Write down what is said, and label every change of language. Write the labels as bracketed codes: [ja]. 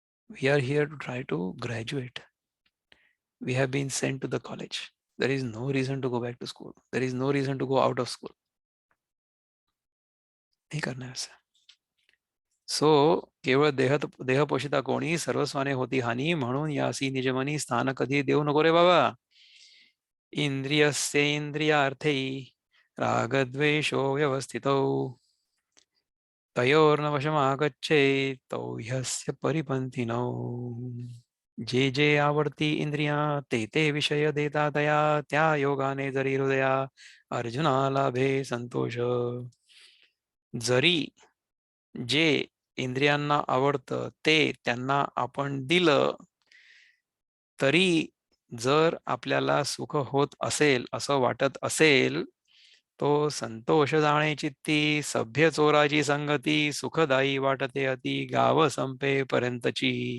[en] We are here to try to graduate. We have been sent to the college. There is no reason to go back to school. There is no reason to go out of school. [hi] नहीं करना है ऐसा. [mr] So केवळ देहपोषिता कोणी, सर्वस्वाने होती हानी, म्हणून यासी निजमनी स्थान कधी देऊ नको रे बाबा. [sa] इंद्रियस्येंद्रियार्थै रागद्वेषो व्यवस्थितौ. तयोर्न वशमागच्छेत् तौ ह्यस्य परिपन्थिनौ. [mr] जे जे आवडती इंद्रिया ते ते विषय देता तया त्या योगाने जरी हृदया अर्जुना लाभे संतोष. जरी जे इंद्रियांना आवडतं ते त्यांना आपण दिलं तरी जर आपल्याला सुख होत असेल असं वाटत असेल तो संतोष जाणे चित्ती सभ्य चोराची संगती सुखदायी वाटते अति गाव संपेपर्यंतची.